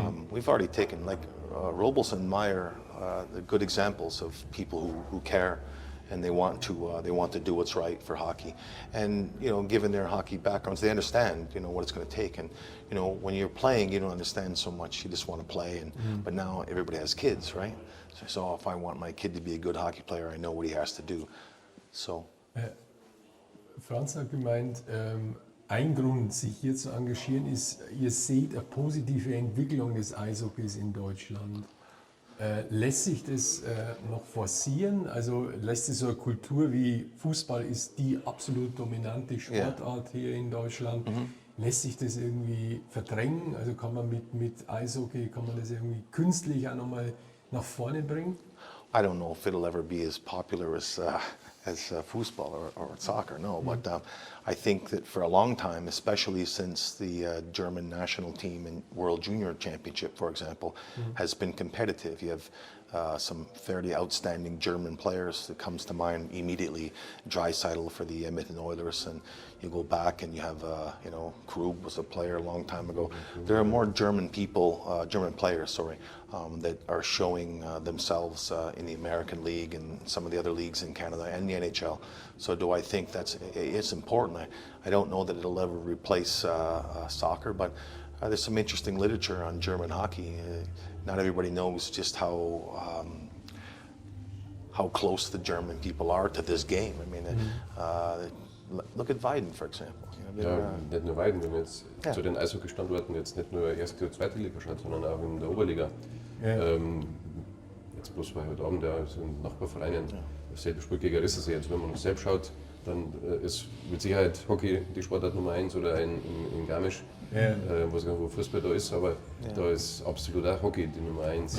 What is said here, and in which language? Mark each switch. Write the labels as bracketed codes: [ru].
[en] We've already taken, like Robles and Meyer, the good examples of people who care and they want to do what's right for hockey. And given their hockey backgrounds, they understand what it's going to take. And when you're playing, you don't understand so much. You just want to play. And but now everybody has kids, right? So if I want my kid to be a good hockey player, I know what he has to do. So. [de] Franz hat gemeint, ein Grund, sich hier zu engagieren, ist, ihr seht eine positive Entwicklung des Eishockeys in Deutschland. Lässt sich das noch forcieren? Also lässt sich so eine Kultur wie Fußball ist die absolut dominante Sportart hier in Deutschland. Lässt sich das irgendwie verdrängen? Also kann man mit Eishockey, kann man das irgendwie künstlich auch nochmal nach vorne bringen? [en] I don't know if it'll ever be as popular as football or soccer, no. But I think that for a long time, especially since the German national team in World Junior Championship, for example, has been competitive. You have some fairly outstanding German players. That comes to mind immediately, Draisaitl for the Edmonton Oilers, and you go back and you have, Krug was a player a long time ago. There are more German people, German players, that are showing themselves in the American League and some of the other leagues in Canada and the NHL. So do I think it's important? I don't know that it'll ever replace soccer, but there's some interesting literature on German hockey. Not everybody knows just how close the German people are to this game. I mean, look at Weiden, for example. [de] Ja, nicht nur Weiden, wenn man jetzt zu den Eishockey-Standorten jetzt nicht nur erste oder zweite Liga schaut, sondern auch in der Oberliga. Jetzt bloß weil heute Abend so in Nachbarvereinen dasselbe Spiel gegen Rissensee. Jetzt, wenn man uns selbst schaut, dann ist mit Sicherheit Hockey die Sportart Nummer 1 oder in Garmisch, wo Fußball da ist, aber da ist absolut auch Hockey die Nummer 1.